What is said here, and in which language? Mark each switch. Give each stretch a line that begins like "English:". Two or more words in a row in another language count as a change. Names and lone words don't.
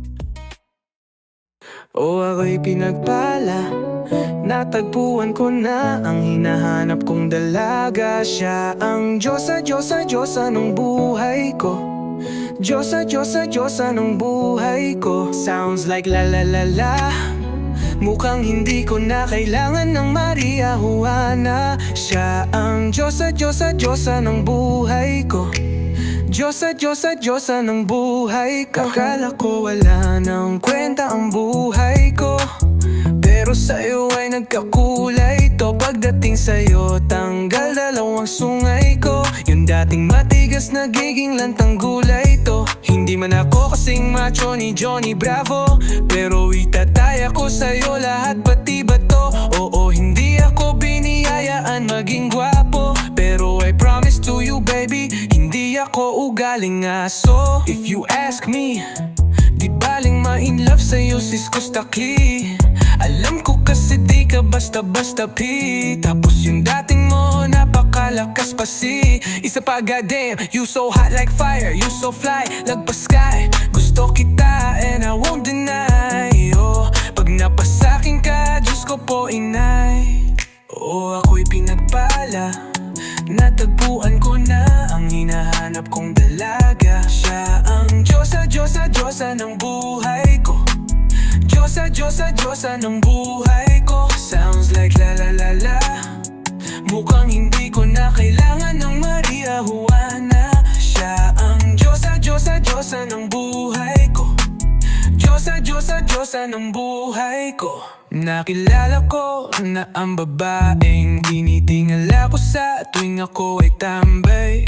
Filipino: Ako'y pinagpala, natagpuan ko na ang hinahanap kong dalaga. Siya ang Diyosa, Diyosa, Diyosa ng buhay ko. Diyosa, Diyosa, Diyosa ng buhay ko.
English: Sounds like la la la la.
Filipino: Mukhang hindi ko na kailangan ng Maria Juana. Siya ang Diyosa, Diyosa, Diyosa ng buhay ko. Diyosa, Diyosa, Diyosa ng buhay ko. Akala ko wala nang kwenta ang buhay ko, pero sa'yo ay nagkakulay to. Pagdating sa'yo, tanggal dalawang sungay ko. Yung dating matigas, nagiging lantang gulay to. Hindi man ako kasing macho ni Johnny Bravo, pero itataya ko sa'yo lahat, pati ba to? Oo, hindi ako biniyayaan maging gwapo, pero
English: I promise to you baby,
Filipino: hindi ako ugaling aso.
English: If you ask me,
Filipino: di baling ma-inlove sa'yo sis Kostaki. Alam ko kasi di ka basta-basta pi. Tapos yung dating mo napakalakas pa si. Isa pa
English: goddamn, you so hot like fire, you so fly,
Filipino: lagpas sky. Gusto kita
English: and I won't deny.
Filipino: Pag napasakin ka, Diyos ko po inay. Ako'y pinagpala, natagpuan ko na ang hinahanap kong dalaga. Siya ang Diyosa, Diyosa, Diyosa ng buhay ko. Diyosa, Diyosa, Diyosa ng buhay ko.
English: Sounds like la la la la.
Filipino: Mukhang hindi ko na kailangan ng Maria Juana. Siya ang Diyosa, Diyosa, Diyosa ng buhay ko. Nakilala ko na ang babaeng tinitingala ko sa tuwing ako ay tambay.